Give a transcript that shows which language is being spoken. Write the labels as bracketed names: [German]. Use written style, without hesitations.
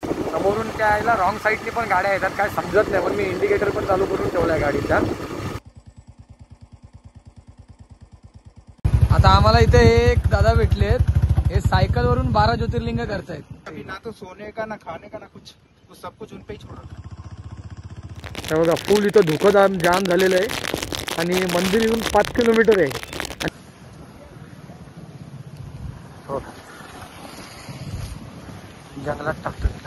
[Marathi] समोरून त्याला रॉंग साईडनी पण गाड्या येतात, काय समजत नाही, पण मी इंडिकेटर पण चालू करून ठेवलाय गाडीचा. आता आम्हाला इथे एक दादा भेटलेत, हे सायकल वरून 12 ज्योतिर्लिंग करतायत. [Hindi] अभी ना तो सोने का ना खाने का ना कुछ, वो सब कुछ उन पे ही छोड़ा था. [Marathi] बघा फुल इथं धुकं जाम झालेलं आहे आणि मंदिर येऊन 5 किलोमीटर आहे. हो जंगलात टाकतो.